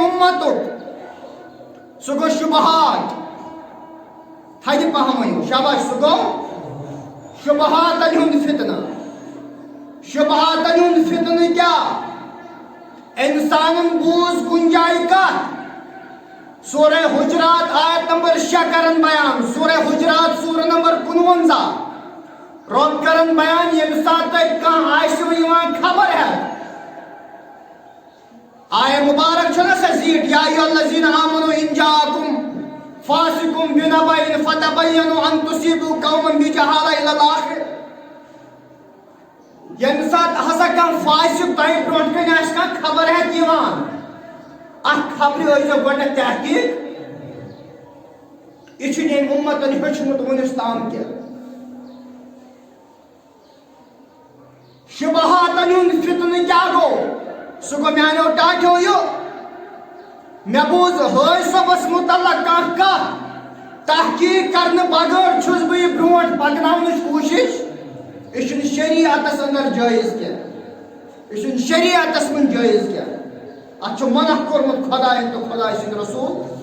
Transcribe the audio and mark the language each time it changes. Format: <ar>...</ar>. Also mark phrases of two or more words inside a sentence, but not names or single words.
<ks>اُمتُک سُہ گوٚو شُبہات تھدِ پہم ؤنِو شاباش سُہ گوٚو شُبہاتن ہُنٛد فتنہٕ شُبہاتن ہُنٛد فتنہٕ کیٛاہ انسانن بوز کُنہِ جایہِ کتھ سورہ حجرات آیت نمبر 6 کرن بیان سورہ حجرات سورہ نمبر 55 رب کرن بیان ییٚمہِ ساتہٕ تۄہہِ کانٛہہ آسِوٕ یِوان خبر ہٮ۪تھ آیہ مبارک چھُنہ سۄ زیٖٹھ</ks> <ar>یا ایُہا الذیٖنَ آمنوٗ اِن جاءکُم فاسقٌ بِنَبَإٍ فَتَبَيَّنُوا أَن تُصِیبُوا قَوْمًا بِجَہالَةٍ إِلَى الآخِرِ</ar> <ks>ییٚمہِ ساتہٕ ہسا کانٛہہ فاسق تۄہہِ برونٛٹھ کَنہِ آسہِ کانٛہہ خبر ہٮ۪تھ یِوان اتھ خبرِ ٲسۍزیو گۄڈنٮ۪تھ تحقیٖق یہِ چھُنہٕ ییٚمہِ اُمتن ہیوٚچھمُت وُنیُس تام کینٛہہ شُبہاتن ہُنٛد فتنہٕ کیٛاہ گوٚو سُہ گوٚو میانیو ٹاٹھیو یہِ مےٚ بوٗز حٲج صٲبس متعلق کانٛہہ کتھ تحقیٖق کرنہٕ بغٲر چھُس بہٕ یہِ برونٛٹھ پکناونٕچ کوٗشش یہ چھُنہٕ شریعتس اندر جٲیز کینٛہہ یہ چھُنہٕ شریعتس منٛز جٲیز کینٛہہ اتھ چھُ منع کوٚرمُت خۄدایَن تہٕ خۄداے سٕنٛدۍ رسوٗل</ks>